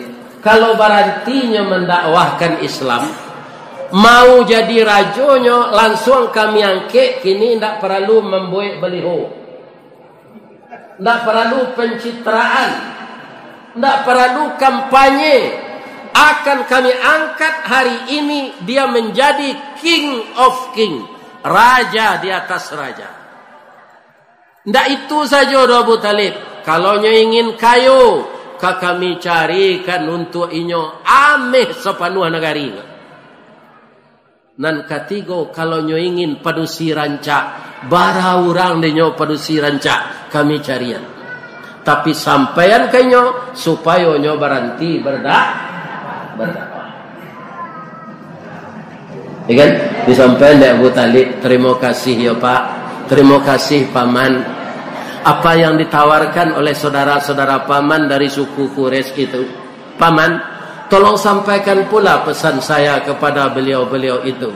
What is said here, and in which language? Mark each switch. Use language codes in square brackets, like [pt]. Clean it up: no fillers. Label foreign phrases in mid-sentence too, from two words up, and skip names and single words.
[min] Kalau barantinya mendakwahkan Islam, mau jadi rajonyo, langsung kami angkat. [id] Kini tidak perlu membuat baliho, tidak perlu pencitraan, tidak perlu kampanye. Akan kami angkat hari ini dia menjadi [en] king of king, [id] raja di atas raja. Tidak itu saja Abu Talib. [min] Kalau nyo ingin kayu, kami carikan untuk inyo ameh sepanuh negari. Nan ketiga, kalau nyo ingin padusi rancak, bara orang denyo padusi rancak, kami carian. Tapi sampaian kenyo supaya nyo berhenti berdakwah. [id] Ya kan? Disampaikan dari Abu Talib, terima kasih ya Pak, terima kasih Paman. Apa yang ditawarkan oleh saudara-saudara Paman dari suku Quraisy itu, Paman, tolong sampaikan pula pesan saya kepada beliau-beliau itu.